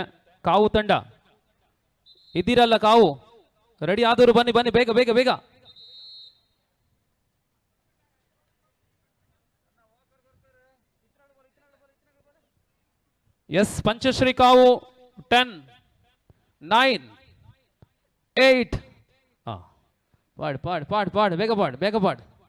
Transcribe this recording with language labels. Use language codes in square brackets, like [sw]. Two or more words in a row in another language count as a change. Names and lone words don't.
[kn] ಕಾವು ತಂಡ ಇದ್ದೀರಲ್ಲ, ಕಾವು ರೆಡಿ ಆದವರು ಬನ್ನಿ ಬನ್ನಿ, ಬೇಗ ಬೇಗ ಬೇಗ. ಎಸ್, ಪಂಚಶ್ರೀ ಕಾವು 10 9 8. [tcy] ಪಾಡ್ ಪಾಡ್ ಪಾಡ್ ಪಾಡ್, ಬೇಗ ಪಾಡ್ ಬೇಗ ಪಾಡ್.